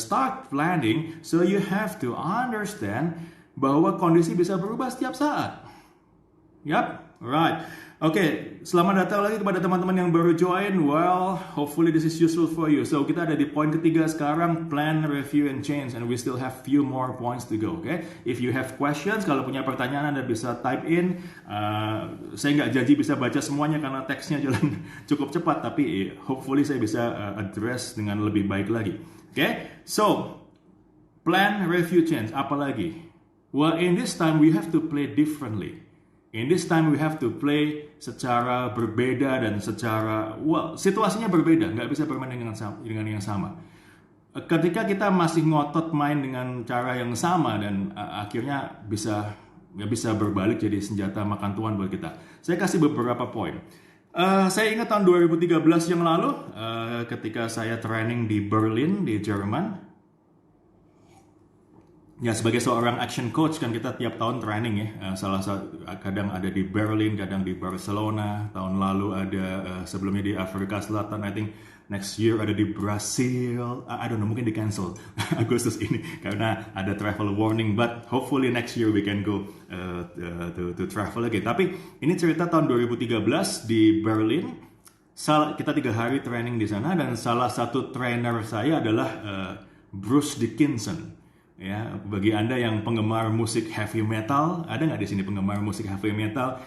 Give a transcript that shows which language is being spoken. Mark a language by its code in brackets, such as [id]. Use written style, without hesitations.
[en] Start planning, so you have to understand [id] bahwa kondisi bisa berubah setiap saat. [en] Yap, right. [id] Oke, selamat datang lagi kepada teman-teman yang baru join. [en] Well, hopefully this is useful for you. So, [id] kita ada di poin ketiga sekarang, [en] plan, review, and change. And we still have few more points to go, okay? If you have questions, [id] kalau punya pertanyaan Anda bisa [en] type in. [id] Saya nggak janji bisa baca semuanya karena teksnya jalan cukup cepat. Tapi hopefully saya bisa address dengan lebih baik lagi. [en] Okay? So, plan, review, change. [id] Apa lagi? [en] Well, in this time, we have to play differently. In this time we have to play [id] secara berbeda dan secara, situasinya berbeda, nggak bisa bermain dengan yang sama. Ketika kita masih ngotot main dengan cara yang sama dan akhirnya bisa berbalik jadi senjata makan tuan buat kita. Saya kasih beberapa poin. Saya ingat tahun 2013 yang lalu, ketika saya training di Berlin, di Jerman. Ya, sebagai seorang action coach kan kita tiap tahun training ya. Kadang ada di Berlin, kadang di Barcelona. Tahun lalu ada sebelumnya di Afrika Selatan. [en] I think next year [id] ada di Brazil. [en] I don't know, [id] mungkin di cancel Agustus ini karena ada [en] travel warning. But hopefully next year we can go to travel again. [id] Tapi ini cerita tahun 2013 di Berlin. Kita 3 hari training di sana dan salah satu trainer saya adalah Bruce Dickinson. Ya, bagi Anda yang penggemar musik heavy metal, ada nggak di sini penggemar musik heavy metal?